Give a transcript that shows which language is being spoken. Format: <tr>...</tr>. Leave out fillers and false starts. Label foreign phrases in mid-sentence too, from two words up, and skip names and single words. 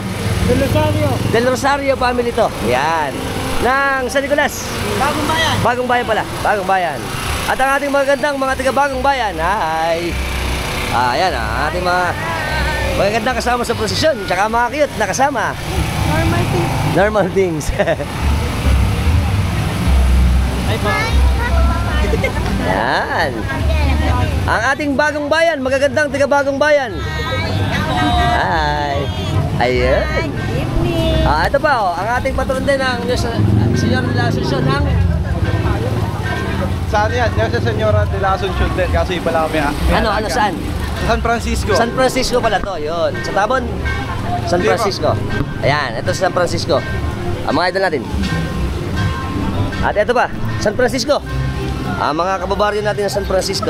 <tl>Del Rosario. Del Rosario family to. Yan. Ng San Nicolas. Bagong Bayan. Bagong Bayan pala. Bagong Bayan. At ang ating magagandang mga taga Bagong Bayan. Hi. Ayan, ang ating mga magagandang kasama sa prosesyon. Tsaka mga cute na kasama.</tl> <en>Normal things. Normal things.</en> <tl>Yan. Ang ating Bagong Bayan, magagandang taga Bagong Bayan. Hi. Ayan. Ito pa, oh, ang ating patron din ng Señora de la Asuncion ng Saan yan? Nuestra Señora de la Asuncion din, kaso iba lang kami. Ano, saan? San Francisco. San Francisco pala to, yun. Sa Tabon, San Francisco. Ayan, ito sa San Francisco. Ang mga idol natin. At ito pa, San Francisco. Ang mga kababaryo natin sa San Francisco.</tl>